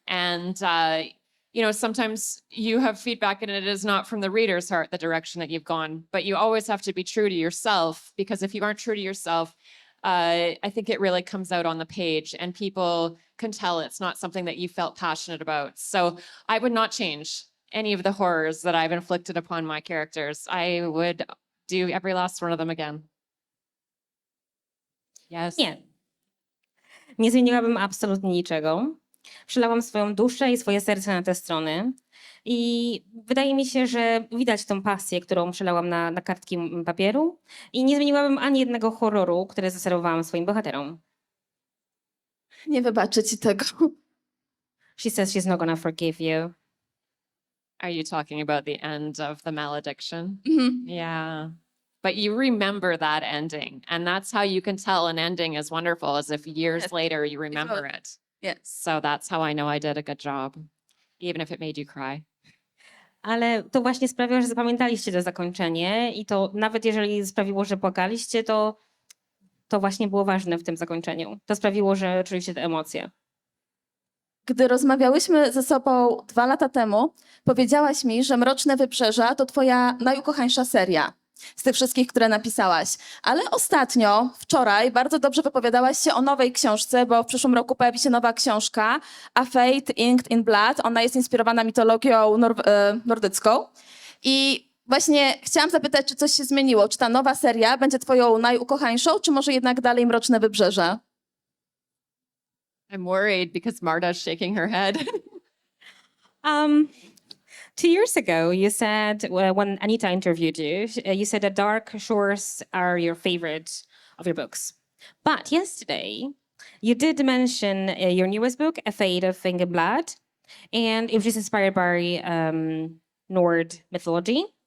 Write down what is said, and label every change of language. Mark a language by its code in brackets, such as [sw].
[en] And, you know, sometimes you have feedback and it is not from the reader's heart, the direction that you've gone, but you always have to be true to yourself, because if you aren't true to yourself, I think it really comes out on the page and people can tell it's not something that you felt passionate about. So I would not change any of the horrors that I've inflicted upon my characters. I would do every last one of them again. Yes. [pl] Nie zmieniłabym absolutnie niczego. Przelałam swoją duszę i swoje serce na te strony. I wydaje mi się, że widać tą pasję, którą przelałam na kartki papieru. I nie zmieniłabym ani jednego horroru, które zaserwowałam swoim bohaterom. Nie wybaczę ci tego. [en] She says she's not gonna forgive you. Are you talking about the end of the malediction? Mhm. Yeah. But you remember that ending. And that's how you can tell an ending is wonderful, as if years Yes. later you remember it. Yes. So that's how I know I did a good job, even if it made you cry. [pl] Ale to właśnie sprawia, że zapamiętaliście to zakończenie i to nawet jeżeli sprawiło, że płakaliście, to właśnie było ważne w tym zakończeniu. To sprawiło, że czuliście te emocje. Gdy rozmawiałyśmy ze sobą 2 lata temu, powiedziałaś mi, że Mroczne Wybrzeża to twoja najukochańsza seria z tych wszystkich, które napisałaś. Ale ostatnio, wczoraj, bardzo dobrze wypowiadałaś się o nowej książce, bo w przyszłym roku pojawi się nowa książka A Fate Inked in Blood. Ona jest inspirowana mitologią nordycką. I właśnie chciałam zapytać, czy coś się zmieniło? Czy ta nowa seria będzie twoją najukochańszą, czy może jednak dalej Mroczne Wybrzeża? [en] I'm worried because Marta's shaking her head. 2 years ago, you said, when Anita interviewed you, you said that dark shores are your favorite of your books. But yesterday, you did mention your newest book, A Fate of Ink and Blood, and it was just inspired by Nord mythology.